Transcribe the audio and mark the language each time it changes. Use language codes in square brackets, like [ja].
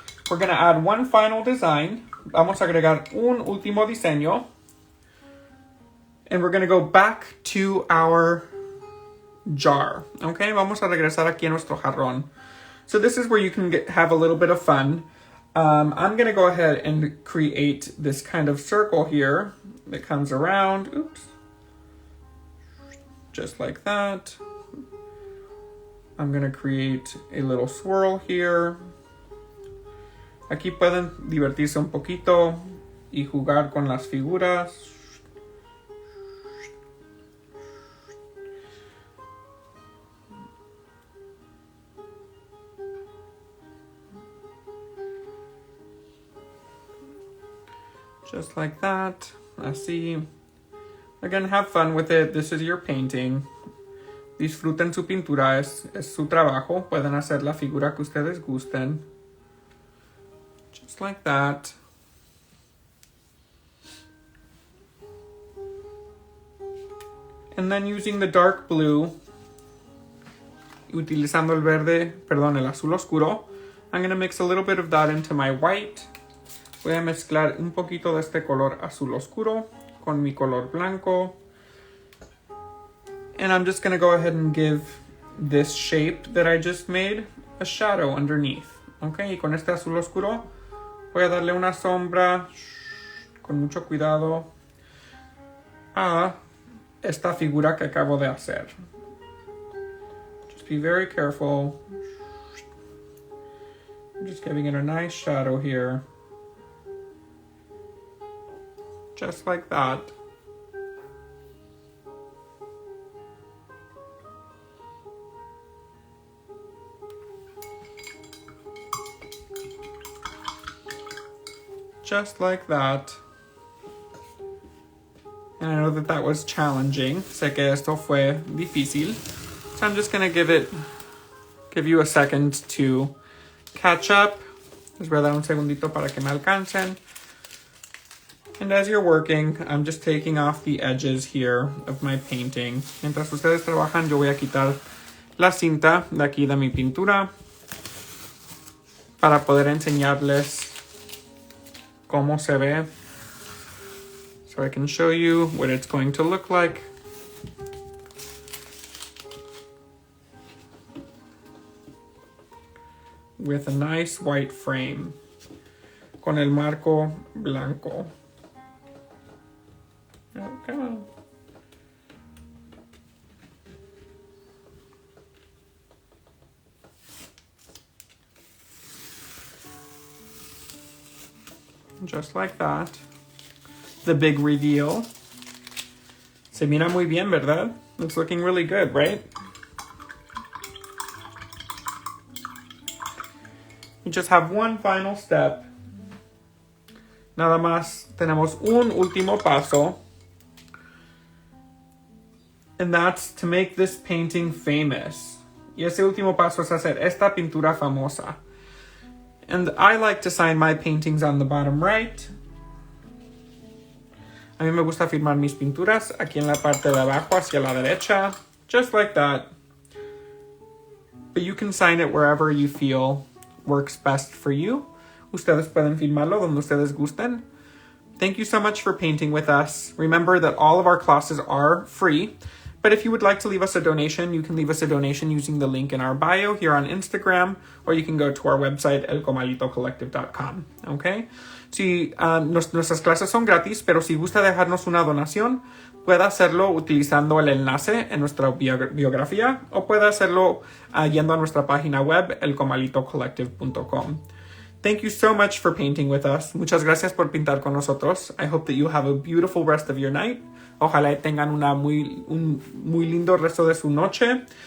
[en] We're going to add one final design. [es] Vamos a agregar un último diseño. [en] And we're going to go back to our jar. [es] Okay, vamos a regresar aquí a nuestro jarrón. [en] So this is where you can have a little bit of fun. I'm going to go ahead and create this kind of circle here that comes around. Oops. Just like that. I'm going to create a little swirl here. [es] Aquí pueden divertirse un poquito y jugar con las figuras. [en] Just like that. [es] Así. [en] Again, have fun with it. This is your painting. [es] Disfruten su pintura. Es su trabajo. Pueden hacer la figura que ustedes gusten. [en] Just like that. And then using the dark blue, [es] utilizando el verde, perdón, el azul oscuro, [en] I'm going to mix a little bit of that into my white. [es] Voy a mezclar un poquito de este color azul oscuro con mi color blanco. [en] And I'm just going to go ahead and give this shape that I just made a shadow underneath. [es] Okay, y con este azul oscuro voy a darle una sombra con mucho cuidado a esta figura que acabo de hacer. [en] Just be very careful. I'm just giving it a nice shadow here. Just like that. Just like that. And I know that that was challenging. [es] Sé que esto fue difícil. [en] So I'm just gonna give you a second to catch up. [es] Les voy a dar un segundito para que me alcancen. [en] And as you're working, I'm just taking off the edges here of my painting. [es] Mientras ustedes trabajan, yo voy a quitar la cinta de aquí de mi pintura para poder enseñarles cómo se ve. [en] So I can show you what it's going to look like. With a nice white frame. [es] Con el marco blanco. [en] Okay. Just like that. The big reveal. [es] Se mira muy bien, ¿verdad? [en] It's looking really good, right? We just have one final step. [es] Nada más tenemos un último paso. [en] And that's to make this painting famous. [es] Y ese último paso es hacer esta pintura famosa. [en] And I like to sign my paintings on the bottom right. [es] A mí me gusta firmar mis pinturas aquí en la parte de abajo hacia la derecha. [en] Just like that. But you can sign it wherever you feel works best for you. [es] Ustedes pueden firmarlo donde ustedes gusten. [en] Thank you so much for painting with us. Remember that all of our classes are free. But if you would like to leave us a donation, you can leave us a donation using the link in our bio here on Instagram, or you can go to our website, elcomalitocollective.com. Okay? [es] Si, nuestras clases son gratis, pero si gusta dejarnos una donación, puede hacerlo utilizando el enlace en nuestra biografía, o puede hacerlo yendo a nuestra página web, elcomalitocollective.com. [en] Thank you so much for painting with us. [es] Muchas gracias por pintar con nosotros. [en] I hope that you have a beautiful rest of your night. [es] Ojalá tengan un muy lindo resto de su noche.